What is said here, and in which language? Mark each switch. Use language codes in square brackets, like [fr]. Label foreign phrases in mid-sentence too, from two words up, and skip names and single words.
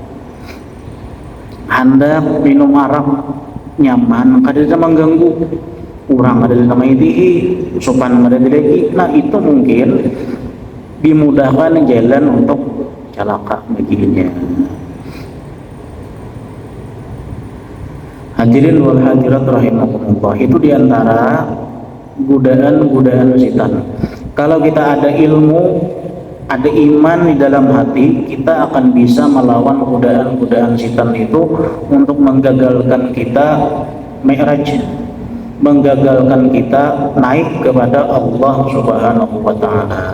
[bjn] Hendak minum arak nyaman, kada ada mengganggu, kurang ada nama itihi, sopan ada lagi. [id] Nah itu mungkin dimudahkan jalan untuk celaka baginya. [ar] Hadirin wal hadirat rahimakumullah, [id] itu diantara godaan-godaan setan. Kalau kita ada ilmu, ada iman di dalam hati, kita akan bisa melawan godaan-godaan setan itu untuk menggagalkan kita mi'raj, menggagalkan kita naik kepada Allah [ar] Subhanahu wa taala.